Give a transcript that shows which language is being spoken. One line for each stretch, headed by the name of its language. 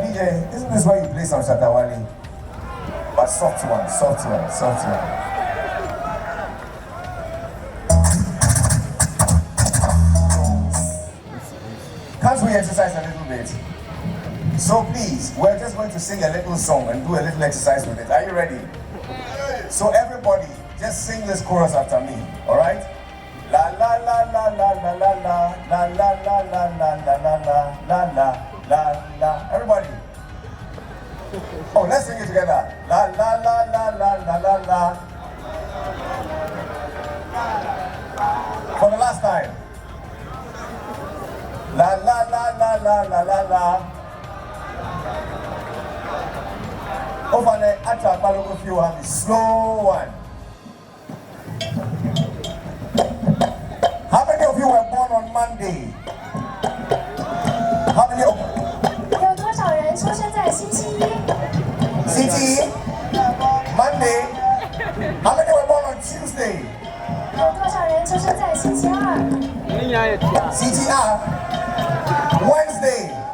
English: DJ, isn't this where you play some Shatawali? But soft one, soft one, soft one. Can't we exercise a little bit? So please, we're just going to sing a little song and do a little exercise with it. Are you ready? So everybody, just sing this chorus after me, all right? La la la la la la la la la la la la la la la la la la la. Everybody. Oh, let's sing it together. La la la la la la la la. For the last time. La la la la la la la la. Over there, after a local few have the slow one. How many of you were born on Monday? How many of you?
Chinese: 有多少人出生在星期一？星期一
English: Monday. How many were born on Tuesday?
Chinese: 有多少人出生在星期二？星期二
English: Wednesday.